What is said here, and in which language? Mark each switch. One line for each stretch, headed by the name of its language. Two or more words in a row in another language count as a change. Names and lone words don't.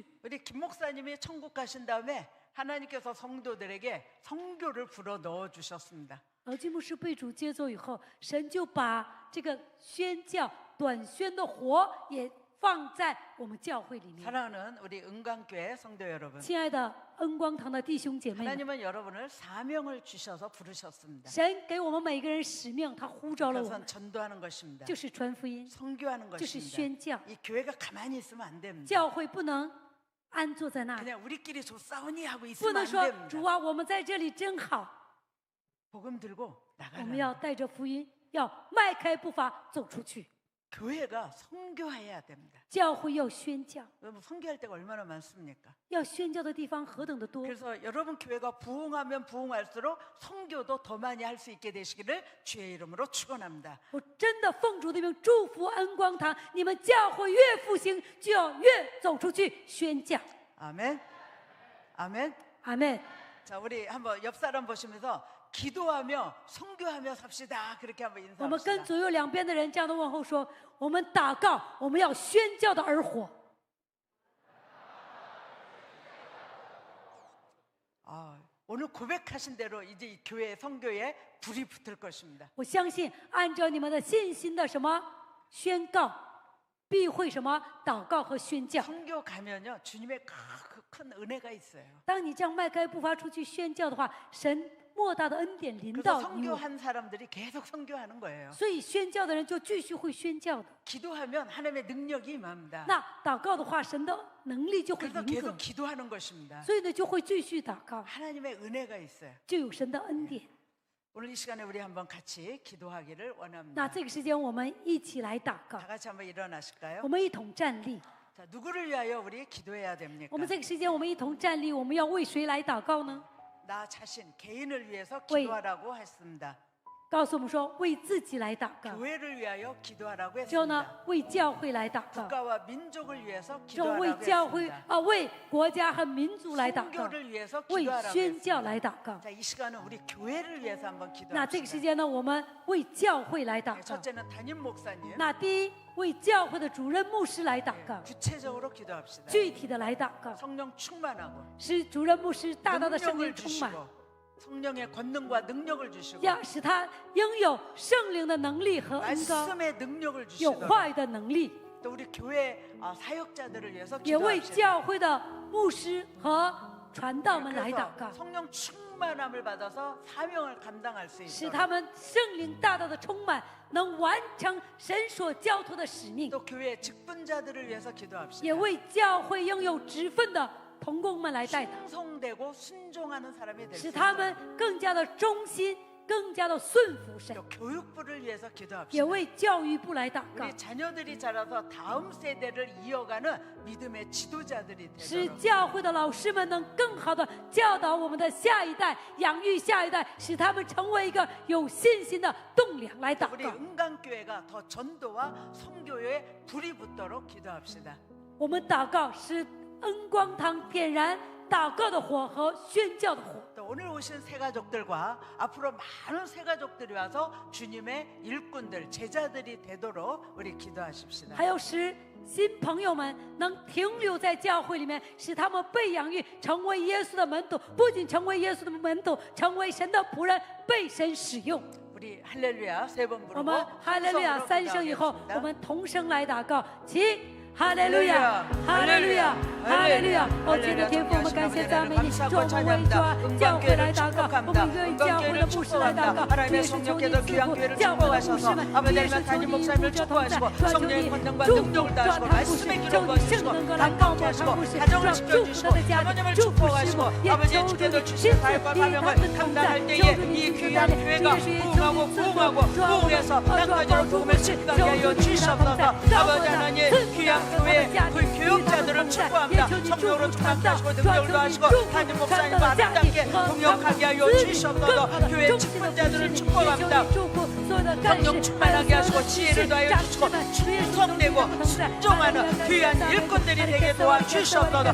Korean: 우리 김 목사님이 천국 가신 다음에 하나님께서 성도들에게 선교를 불어 넣어 주셨습니다.
Chinese: 老金牧师被主接走以后，神就把这个宣教短宣的火也放在我们教会里面。
Korean: 사랑하는 우리 은광교회 성도 여러분,
Chinese: 亲爱的恩光堂的弟兄姐妹们，
Korean: 하나님은 여러분을 사명을 주셔서 부르셨습니다.
Chinese: 神给我们每个人使命，他呼召了我们，
Korean: 그것은 전도하는 것입니다.
Chinese: 就是传福音，
Korean: 선교하는
Chinese: 就是
Korean: 것입니다.
Chinese: 宣教。
Korean: 이 교회가 가만히 있으면 안 됩니다.
Chinese: 教会不能安坐在那里，
Korean: 그냥 우리끼리 좋사오니 하고
Chinese: 不
Korean: 있으면
Chinese: 能
Korean: 안
Chinese: 说
Korean: 됩니다.
Chinese: 主啊，我们在这里真好。
Korean: 복음 들고
Chinese: 我们
Korean: 나가라.
Chinese: 要带着福音，要迈开步伐走出去。
Korean: 교회가 선교해야 됩니다.
Chinese: 教会要宣教，
Korean: 여러분 선교할 때가 얼마나 많습니까?
Chinese: 要宣教的地方何等的多。
Korean: 그래서 여러분 교회가 부흥하면 부흥할수록 선교도 더 많이 할 수 있게 되시기를 주의 이름으로 축원합니다.
Chinese: 我真的奉主的名祝福恩光堂，你们教会越复兴，就要越走出去宣教。
Korean: 아멘. 아멘.
Chinese: 阿门。
Korean: 자, 우리 한번 옆 사람 보시면서 기도하며 선교하며 삽시다. 그렇게 한번
Chinese: 我们跟
Korean: 인사합시다.
Chinese: 左右两边的人这样的问候说：我们祷告，我们要宣教的而活。
Korean: 오늘 고백하신 대로 이제 이 교회 선교에 불이 붙을 것입니다.
Chinese: 我相信，按照你们的信心的什么宣告，必会什么祷告和宣教。
Korean: 선교 가면요 주님의 큰 은혜가 있어요.
Chinese: 当你这样迈开步伐出去宣教的话，神莫大的恩典临
Korean: 그래서
Chinese: 到你我。
Korean: 선교한 사람들이 계속 선교하는 거예요.
Chinese: 所以宣教的人就继续会宣教的。
Korean: 기도하면 하나님의 능력이 임합니다.
Chinese: 那祷告的话，神的能力就会
Korean: 그래서
Chinese: 临格
Korean: 계속 ， 기도하는 것입니다.
Chinese: 所以呢就会继续祷告，
Korean: 하나님의 은혜가 있어요.
Chinese: 就有神的恩典。
Korean: 오늘 이 시간에 우리 한번 같이 기도하기를
Chinese: 那
Korean: 원합니다.
Chinese: 这个时间，我们一起来祷告
Korean: 다 ， 같이 한번 일어나실까요?
Chinese: 我们一同站立。
Korean: 자, 누구를 위하여 우리 기도해야 됩니까?
Chinese: 我们这个时间，我们一同站立，我们要为谁来祷告呢？
Korean: 나 자신 개인을 위해서 왜? 기도하라고 했습니다.
Chinese: 告诉我们说，为自己来祷告，
Korean: 교회를 위하여 기도하라고
Chinese: 之后呢
Korean: 했습니다. ，
Chinese: 为教会来祷告，
Korean: 국가와 민족을 위해서
Chinese: 之后为
Korean: 기도하라고
Chinese: 教会
Korean: 했습니다.
Chinese: 啊，为国家和民族来祷告，
Korean: 선교를 위해서
Chinese: 为
Korean: 기도하라고
Chinese: 宣教
Korean: 했습니다.
Chinese: 来祷告。
Korean: 자, 이 시간은 우리 교회를 위해서 한번
Chinese: 那这个时
Korean: 기도합시다.
Chinese: 间呢，我们为教会来祷
Korean: 네,
Chinese: 告。
Korean: 첫째는 담임 목사님.
Chinese: 那第一，为教会的主任牧师来祷告，
Korean: 구체적으로 기도합시다.
Chinese: 具体的来祷告，
Korean: 성령 충만하고
Chinese: 使主任牧师大大的圣
Korean: 능력을
Chinese: 灵充满，
Korean: 주시고 성령의 권능과 능력을 주시고
Chinese: 要使他拥有圣灵的能力和恩高，
Korean: 말씀의 능력을
Chinese: 有
Korean: 주시고
Chinese: 话语的能力，
Korean: 또 우리 교회 사역자들을 위해서
Chinese: 也为
Korean: 기도합시다.
Chinese: 教会的牧师和传道们来祷
Korean: 그래서
Chinese: 告，
Korean: 성령 충만함을 받아서 사명을 감당할 수
Chinese: 使
Korean: 있도록
Chinese: 他们圣灵大大的充满，能完成神所交托的使命，
Korean: 또 교회 직분자들을 위해서 기도합시다.
Chinese: 也为教会拥有职分的同工们来代祷，
Korean: 충성되고 순종하는 사람이 될 수
Chinese: 使他们
Korean: 있도록
Chinese: 更加的忠心，更加的顺服神，
Korean: 또 교육부를 위해서
Chinese: 也
Korean: 기도합시다.
Chinese: 为教育部来祷告。
Korean: 우리 자녀들이 자라서 다음 세대를 이어가는 믿음의 지도자들이
Chinese: 使
Korean: 되도록
Chinese: 教会的老师们能更好的教导我们的下一代，养育下一代，使他们成为一个有信心的栋梁来祷
Korean: 우리
Chinese: 告。
Korean: 은강교회가 더 전도와 선교에 불이 붙도록 기도합시다.
Chinese: 我们祷告，使恩光堂点燃祷告的火和宣教的火。
Korean: 또 오늘 오신 새가족들과 앞으로 많은 새가족들이 와서 주님의 일꾼들, 제자들이 되도록 우리 기도하십시다.
Chinese: 还有使新朋友们能停留在教会里面，使他们被养育，成为耶稣的门徒，不仅成为耶稣的门徒，成为神的仆人，被神使用。
Korean: 우리 할렐루야 세 번
Chinese: 我
Korean: 부르고
Chinese: 们哈利路亚
Korean: 통성으로
Chinese: 三声以后，
Korean: 기도하겠습니다.
Chinese: 我们同声来祷告，起。哈利路亚，哈利路亚，哈利路亚！哦，亲爱的天父，我们感谢赞美你，主，我们为主教会来祷告，我们为教会的牧师来祷告，主耶稣求你赐福教会的牧师们，主耶稣求你与牧者同在，主啊求你祝福，主啊他牧师，求你圣能够来高牧他牧师，主啊祝福他的家庭，祝福师母，也求主你亲自与他们同在，求主你亲自带领，主耶稣也求你赐福，主啊我主啊帮助他牧师，求主与他同在，教会赐福。
Korean: 교회 그 교육자들을 축복합니다. 성령으로 충만케 하시고 능력도 하시고 담임 목사님과 아름답게 동역하게 하여 주시옵소서. 교회 직분자들을 축복합니다. 성령 충만하게 하시고 지혜를 더하여 주시고 충성되고 순종하는 귀한 일꾼들이 되게 도와주시옵소서.